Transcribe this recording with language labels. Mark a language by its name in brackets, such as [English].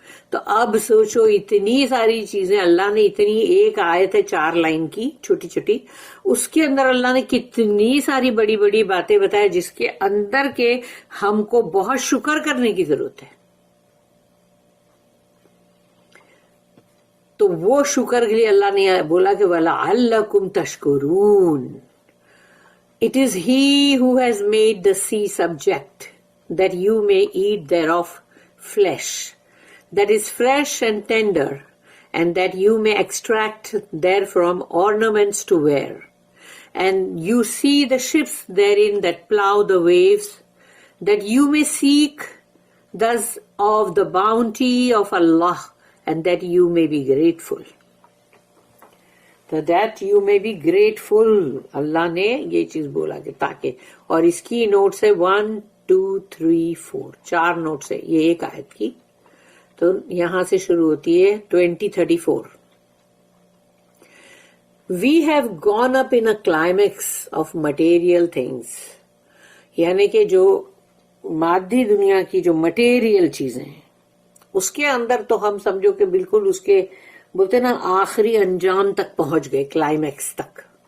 [Urdu] تو اب سوچو اتنی ساری چیزیں اللہ نے, اتنی ایک آیت ہے 4 لائن کی چھوٹی چھوٹی, اس کے اندر اللہ نے کتنی ساری بڑی بڑی باتیں بتائے جس کے اندر کے ہم کو بہت شکر کرنے کی ضرورت ہے. تو وہ شکر کے لیے اللہ نے بولا کہ [Arabic] وَلَعَلَّكُمْ تَشْكُرُونَ. [English] It is he who has made the sea subject, that you may eat thereof flesh, that is fresh and tender, and that you may extract therefrom ornaments to wear. And you see the ships therein that plow the waves, that you may seek thus of the bounty of Allah, and that you may be grateful. So that you may be grateful. [Urdu] اللہ نے یہ چیز بولا کہ تاکہ, اور اس کی notice ہے 1 2 3 4, 4 notice ہے یہ ایک آیت کی. تو یہاں سے شروع ہوتی ہے 2034. [English] We have gone up in a climax of material things, [Urdu] یعنی کہ جو مادی دنیا کی جو مٹیریل چیزیں ہیں اس کے اندر تو ہم سمجھو کہ بالکل اس کے بولتے نا آخری انجام تک پہنچ گئے, کلائمیکس تک.